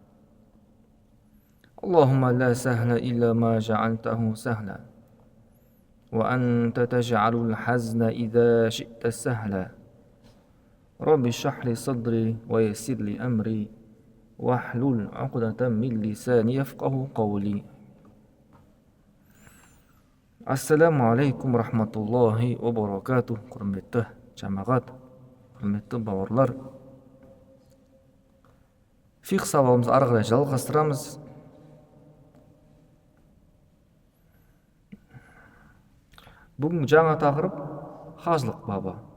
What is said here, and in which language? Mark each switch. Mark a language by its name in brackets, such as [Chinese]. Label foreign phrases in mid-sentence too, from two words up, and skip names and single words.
[Arabic] اللهم لا سهل إلا ما جعلته سهلا وأنت تجعل الحزن إذا شئت سهلا رب اشرح لي صدري ويسر لي أمري واحلل عقدة من لساني يفقه قولي السلام عليكم رحمة الله وبركاته. [Kazakh] Құрметті жамағат, құрметті бауырлар, фиқх сабағымызды ары қарай жалғастырамыз. Бүгін жаңа тақырып хажылық бабы.